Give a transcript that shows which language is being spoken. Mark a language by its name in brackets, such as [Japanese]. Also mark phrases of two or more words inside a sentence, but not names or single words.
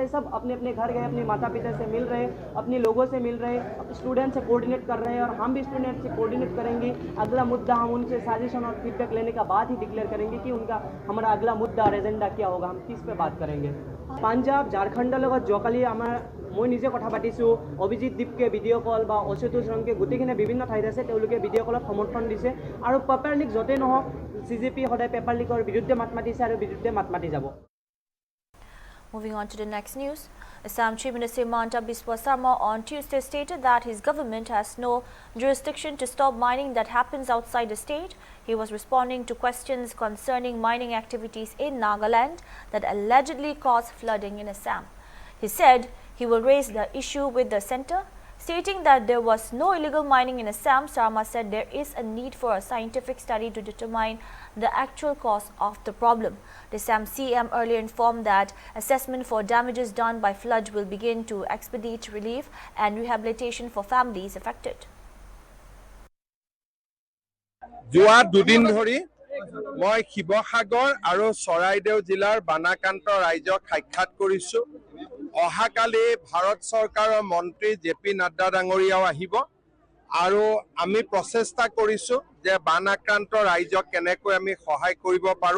[Hindi] सब अपने अपने घर गए, अपने माता पिता से मिल रहे, अपने लोगों से मिल रहे, स्टूडेंट से कोऑर्डिनेट कर रहे हैं और हम भी स्टूडेंट से कोऑर्डिनेट करेंगे। अगला मुद्दा हम उनसे सजेशन और फीडबैक लेने का बाद ही डिक्लेयर करेंगे कि हमारा अगला मुद्दा और एजेंडा क्या होगा, हम किस पे बात करेंगे। [Assamese] पंजाब झारखंडर লগত যোৱাকালি মই নিজে কথা পাতিছোঁ, অভিজিৎ দীপকে [English] video call [Assamese] বা অচ্যুত ৰংকে গোটেইখিনি বিভিন্ন ঠাইত আছে, তেওঁলোকে ভিডিঅ' কলত সমৰ্থন দিছে আৰু [English] paper leak [Assamese] য'তেই নহওক CGP সদায় পেপাৰ লিকৰ বিৰুদ্ধে মাত মাতিছে আৰু বিৰুদ্ধে মাত মাতি যাব। [English] Moving on to the next news, Assam Chief Minister Himanta Biswa Sarma on Tuesday stated that his government has no jurisdiction to stop mining that happens outside the state. He was responding to questions concerning mining activities in Nagaland that allegedly caused flooding in Assam. He said he will raise the issue with the centre. Stating that there was no illegal mining in Assam, Sarma said there is a need for a scientific study to determine the actual cause of the problem. The Assam CM earlier informed that assessment for damages done by flood will begin to expedite relief and rehabilitation for families affected. [Assamese] যোৱা দুদিন ধৰি মই শিৱসাগৰ আৰু চৰাইদেউ জিলাৰ বানাকান্ত ৰাইজক সাক্ষাৎ কৰিছোঁ। অহাকালি ভাৰত চৰকাৰৰ মন্ত্ৰী JP নাড্ডা ডাঙৰীয়াও আহিব আৰু আমি প্ৰচেষ্টা কৰিছোঁ যে বানাক্ৰান্ত ৰাইজক কেনেকৈ আমি সহায় কৰিব পাৰোঁ।